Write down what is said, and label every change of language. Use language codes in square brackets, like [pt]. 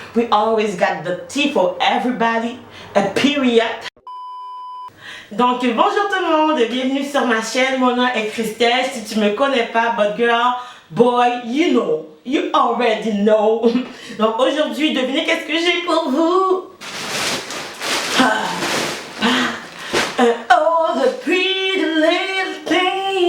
[en] always got the tea for everybody, a period. [fr] Donc bonjour tout le monde, bienvenue sur ma chaîne, mon nom est Christelle. Si tu me connais pas, [en] but girl, boy, you know, you already know. [fr] Donc aujourd'hui, devinez qu'est-ce que j'ai pour vous. [en] Oh, the pretty little thing.